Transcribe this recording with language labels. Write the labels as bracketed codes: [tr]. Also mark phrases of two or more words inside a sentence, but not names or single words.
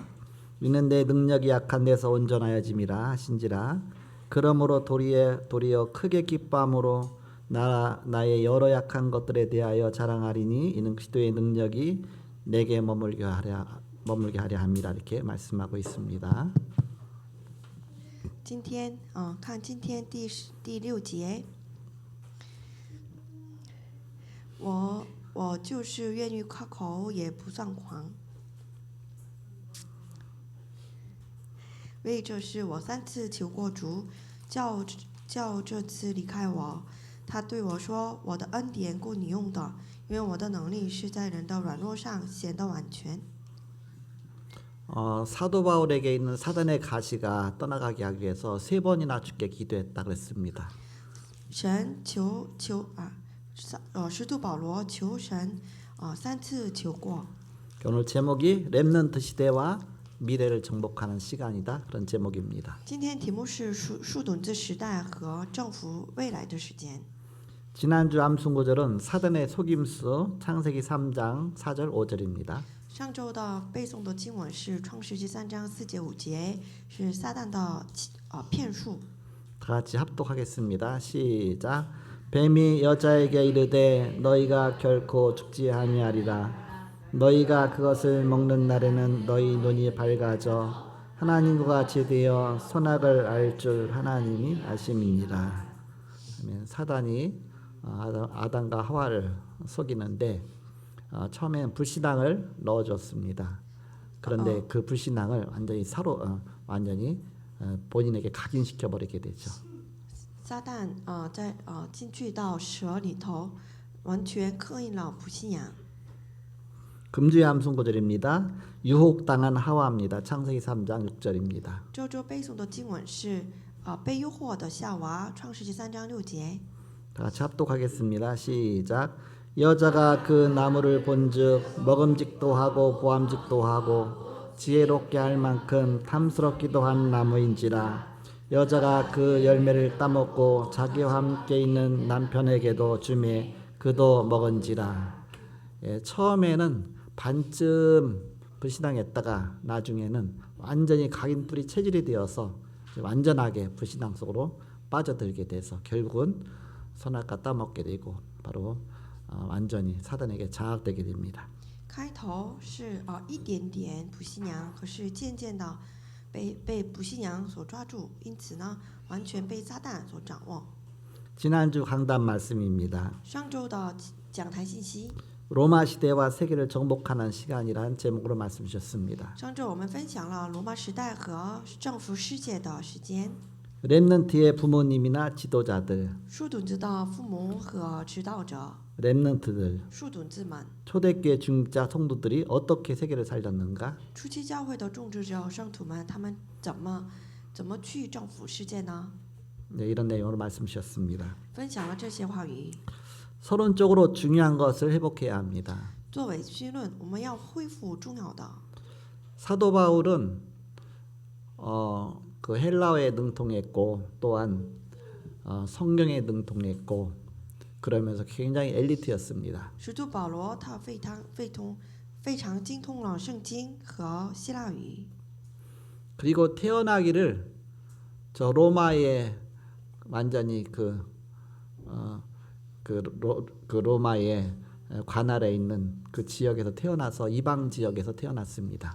[ko] 이는 내 능력이 약한 데서 온전하여짐이라 하신지라. 그러므로 도리어 크게 기뻐함으로 나의 여러 약한 것들에 대하여 자랑하리니 이는 그리스도의 능력이 내게 머물게 하려 함이라. 이렇게 말씀하고 있습니다. [zh] 看今天第6节，我就是愿意夸口也不算狂，为这事我3次求过主，叫这次离开我。他对我说：“我的恩典够你用的，因为我的能力是在人的软弱上显得完全。” [ko] 사도 바울에게 있는 사단의 가시가 떠나가게 하기 위해서 3번이나 주께 기도했다 그랬습니다. [zh] 使徒保罗求神3次求过。 [ko] 오늘 제목이 렘넌트 시대와 미래를 정복하는 시간이다. 그런 제목입니다. [zh] 今天题目是树墩子时代和政府未来的时间。 [ko] 지난주 암송 구절은 사단의 속임수 창세기 3장 4절 5절입니다. [zh] 上周的背诵的经文是创世纪3章4节5节，是撒旦的骗术。 [ko] 다 같이 합독하겠습니다. 시작. 뱀이 여자에게 이르되 너희가 결코 죽지 아니하리라. 너희가 그것을 먹는 날에는 너희 눈이 밝아져 하나님과 같이 되어 선악을 알 줄 하나님이 아심이니라. 사단이 아담과 하와를 속이는데 처음에는 불신앙을 넣어줬습니다. 그런데 그 불신앙을 완전히 본인에게 각인시켜 버리게 되죠. [zh] 撒旦在进去到蛇里头，完全刻印了不信仰。 [ko] 금주의 암송 구절입니다. 유혹당한 하와입니다. 창세기 3장 6절입니다. [zh] 这周背诵的经文是被诱惑的夏娃，创世纪3章6节。 [ko] 다 같이 합독하겠습니다. 시작. 여자가 그 나무를 본즉 먹음직도 하고 보암직도 하고 지혜롭게 할 만큼 탐스럽기도 한 나무인지라. 여자가 그 열매를 따먹고 자기와 함께 있는 남편에게도 주매 그도 먹은지라. 처음에는 반쯤 불신앙했다가 나중에는 완전히 각인뿔이 체질이 되어서 완전하게 불신앙 속으로 빠져들게 돼서 결국은 선악과 따먹게 되고 바로 완전히 사단에게 장악되게 됩니다. [zh] 开头是一点点不信仰，可是渐渐的被不信仰所抓住，因此呢，完全被撒旦所掌握。 [ko] 지난주 강단 말씀입니다. [zh] 上周的讲台信息， [ko] 로마 시대와 세계를 정복하는 시간이라는 제목으로 말씀 주셨습니다. [zh] 上周我们分享了罗马时代和征服世界的时间。 [ko] 렘넌트의 부모님이나 지도자들, [zh] 树墩子的父母和指导者， [ko] 렘넌트들, [zh] 树墩子们， [ko] 초대교회 중자 성도들이 어떻게 세계를 살렸는가? [zh] 初期教会的种植者圣徒们，他们怎么去征服世界呢？ [ko] 네, 이런 내용으로 말씀 주셨습니다. [zh] 分享了这些话语。 [ko] 서론적으로 중요한 것을 회복해야 합니다. [zh] 作为绪论，我们要恢复重要的。 [ko] 사도 바울은 그 헬라어에 능통했고 또한 성경에 능통했고 그러면서 굉장히 엘리트였습니다. [zh] 使徒保罗他非常精通了圣经和希腊语。 [ko] 그리고 태어나기를 저 로마의 완전히 그 로마의 관할에 있는 그 지역에서 태어나서 이방 지역에서 태어났습니다.